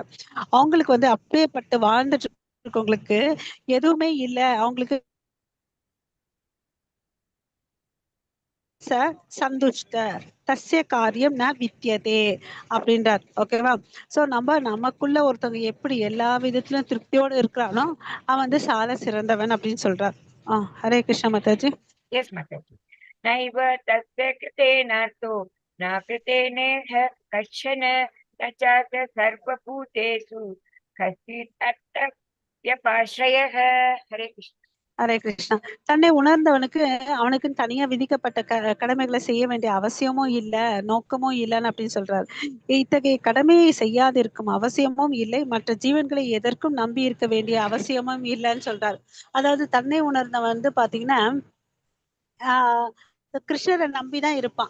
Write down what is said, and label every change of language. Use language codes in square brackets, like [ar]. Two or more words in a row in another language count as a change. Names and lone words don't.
[ta] அவங்களுக்கு வந்து அப்பேற்பட்டு வாழ்ந்துட்டு இருக்கவங்களுக்கு எதுவுமே இல்லை, அவங்களுக்கு [sa] सन्तुष्ट तस्य कार्यं न विद्यते [ta] அப்படின்றார். ஓகேவா. சோ நமக்குள்ள ஒருத்தவங்க எப்படி எல்லா விதத்திலும் திருப்தியோடு இருக்கிறானோ அவன் வந்து சால சிறந்தவன் அப்படின்னு சொல்றார். ஹரே கிருஷ்ண மாதாஜி. [en] Yes, Mataji. [sa] नैव तस्य कृतेन तो न कृतेनेह कशन नचत सर्व भूतेषु कसित् अत्तप्यपाश्रयः. Hare Krishna. [ta] ஹரே கிருஷ்ணா. தன்னை உணர்ந்தவனுக்கு அவனுக்குன்னு தனியா விதிக்கப்பட்ட கடமைகளை செய்ய வேண்டிய அவசியமும் இல்லை, நோக்கமும் இல்லைன்னு அப்படின்னு சொல்றாரு. இத்தகைய கடமையை செய்யாதிருக்கும் அவசியமும் இல்லை, மற்ற ஜீவன்களை எதற்கும் நம்பி இருக்க வேண்டிய அவசியமும் இல்லைன்னு சொல்றாரு. அதாவது தன்னை உணர்ந்தவன் வந்து பாத்தீங்கன்னா ஆஹ் கிருஷ்ணரை நம்பிதான் இருப்பான்.